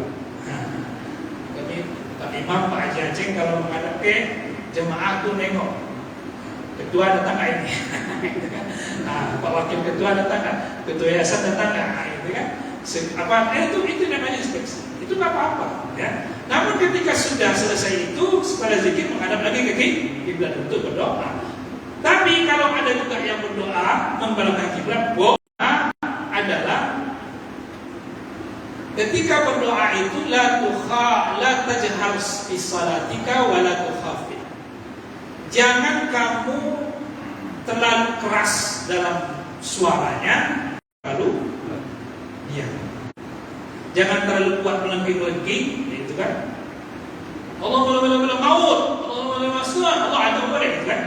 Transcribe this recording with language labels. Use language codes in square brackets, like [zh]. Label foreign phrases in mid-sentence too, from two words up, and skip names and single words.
[id] Nah, kami Pak Imam, Pak Haji Aceh kalau menghadap ke jemaah tuh nengok ketua datang nggak ini, nah, Pak Wakil Ketua datang nggak, Ketua Yayasan datang nggak, nah, itu kan, itu namanya inspeksi, itu nggak apa-apa, ya. Namun ketika sudah selesai itu, setelah zikir menghadap lagi ke kiblat untuk berdoa. Tapi kalau ada juga yang berdoa membelakang kiblat, adalah ketika berdoa itu [ar] لا تجهر في صلاتك ولا تخافت. [id] Jangan kamu terlalu keras dalam suaranya, lalu diam. Jangan terlalu kuat melengking-lengking, itu kan. Allah maut, Allah masuk, Allah ada boleh, itu kan.